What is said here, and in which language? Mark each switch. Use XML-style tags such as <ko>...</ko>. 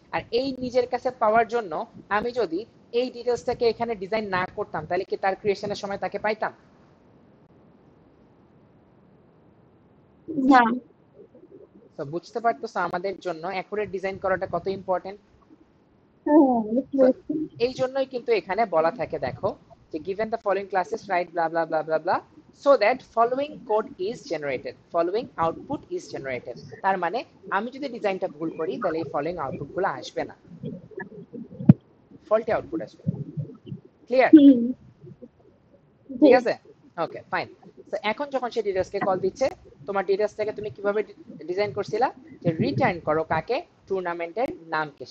<bn>আর এই নিজের কাছে পাওয়ার জন্য আমি যদি এই ডিটেলসটাকে এখানে ডিজাইন না করতাম তাহলে কি তার ক্রিয়েশনের সময় তাকে পাইতাম? না। তো বুঝতে পারতেছো আমাদের জন্য অ্যাকুরেট ডিজাইন করাটা কত ইম্পর্টেন্ট। বুঝতে পেরেছি।</bn> <en>এই জন্যই কিন্তু এখানে বলা থাকে দেখো যে given the following classes write blah blah blah blah blah so that following code is generated, following output is generated।</en> <bn>তার মানে আমি যদি ডিজাইনটা ভুল করি তাহলে এই ফলোইং আউটপুট গুলো আসবে না, ফল্টি আউটপুট আসবে। ক্লিয়ার? হুম, জি। ঠিক আছে, ওকে ফাইন। তো এখন যখন সে ডিটেইলস কে কল দিচ্ছে, তোমার ডিটেইলসটাকে তুমি কিভাবে ডিজাইন করছিলা যে রিটার্ন করো কাকে, টুর্নামেন্টের নামকে।</bn>